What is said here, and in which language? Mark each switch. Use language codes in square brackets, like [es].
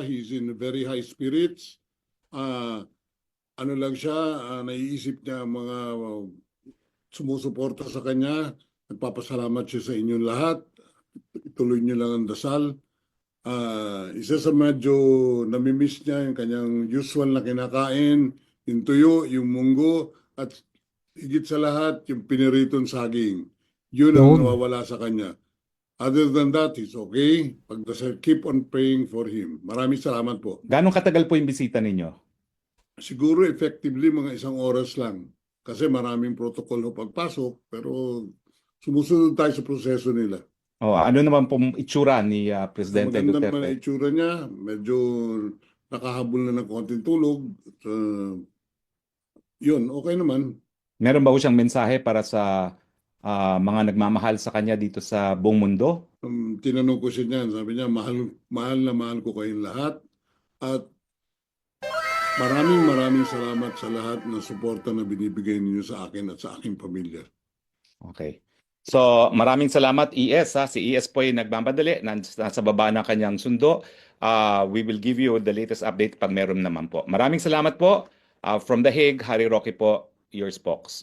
[en] He's in very high spirits. [tl] Lang siya, naiisip niya mga sumusuporta sa kanya. Nagpapasalamat siya sa inyong lahat. Ituloy niyo lang ang dasal. Isa sa medyo namimiss niya yung kanyang usual na kinakain, yung tuyo, yung munggo, at higit sa lahat, yung piniritong saging. Yun ang nawawala sa kanya. [en] Other than that, he's okay. [tl] Pagdasal, [en] keep on praying for him. [tl] Maraming salamat po. Gano'ng katagal po yung bisita ninyo? Siguro effectively mga 1 oras lang. Kasi maraming protocol ho pagpasok, pero sumusunod tayo sa proseso nila. Ano naman po itsura ni Presidente Magandang Duterte? Magandang itsura niya. Medyo nakahabol na ng konting tulog. Yun, okay naman. Meron ba po siyang mensahe para sa mga nagmamahal sa kanya dito sa buong mundo? Tinanong ko siya niyan. Sabi niya, mahal na mahal ko kayong lahat. At maraming salamat sa lahat ng suporta na binibigay ninyo sa akin at sa aking pamilya. Okay. So maraming salamat ES. Si ES po ay nagmamadali. Nasa baba ng kanyang sundo. [en] We will give you the latest update [tl] pag meron naman po. Maraming salamat po. [en] From The Hague, Harry Roque po, your spokes.